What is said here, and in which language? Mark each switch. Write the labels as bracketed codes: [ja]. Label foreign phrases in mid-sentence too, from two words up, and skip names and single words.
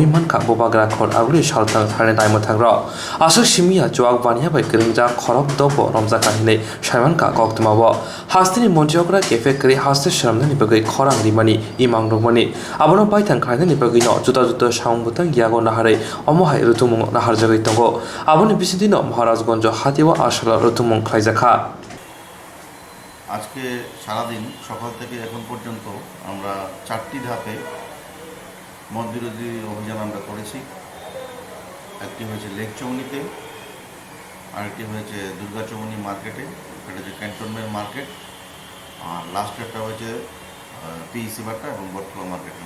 [trp] मानखा बुबाग्रा खर आबुंनि सालथां थारने नायमथांग्र आसो सिमिया जवाक बानिया बाय गरंजा खरब दब रमजा काहिनै साइमानखा कक्तमाबो हास्तिनि मन्त्रियकरा केफे करि हास्ति शरमनानि बगै खरां रिमानि इमां रमनि आबनो बायथां खायनानि बगैनो जुदा जुदा साउंबुतां गियागो नाहारै अमहाय रुतुमुंग नाहार जगै दंगो आबनि बिसिदिनो महाराजगंज हातिवा आसला रुतुमुंग खायजाखा। [bn] আজকে সারাদিন সকাল থেকে এখন পর্যন্ত আমরা 4টি ধাপে মদ বিরোধী অভিযান আমরা করেছি। একটি হয়েছে লেক চৌনিতে, আরেকটি হয়েছে দুর্গা চৌনি মার্কেটে, এটা হচ্ছে ক্যান্টনমেন্ট মার্কেট, আর লাস্ট একটা হয়েছে পিইসি বাট্টা এবং বটখোলা মার্কেটে।